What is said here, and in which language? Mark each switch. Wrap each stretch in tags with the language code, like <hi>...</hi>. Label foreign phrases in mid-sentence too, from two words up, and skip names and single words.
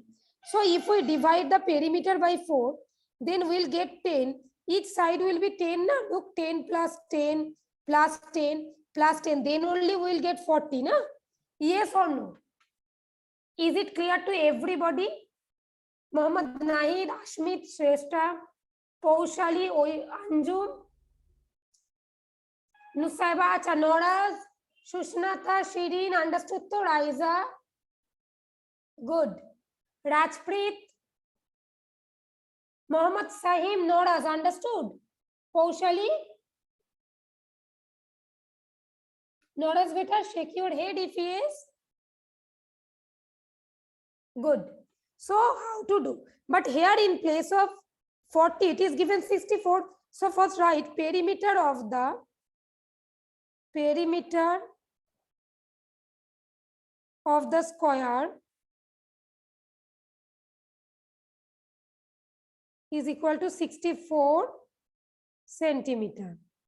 <en>So if we divide the perimeter by 4, then we'll get 10. Each side will be 10. Na? Look, 10 plus 10 plus 10 plus 10. Then only we'll get 40. Na? Yes or no? Is it clear to everybody? Mohammad Nahid, Ashmit, Shrestha, Paushali, Anjum, Nusaiba, Chanoras, Sushnata, Shirin, understood to Raiza? Good. Rajpreet, Mohammad Sahim, Noras, understood? Paushali? Noras, beta, shake your head if yes. Good. So how to do? But here in place of 40, it is given 64. So first write perimeter of the square is equal to 64 centimeter.</en>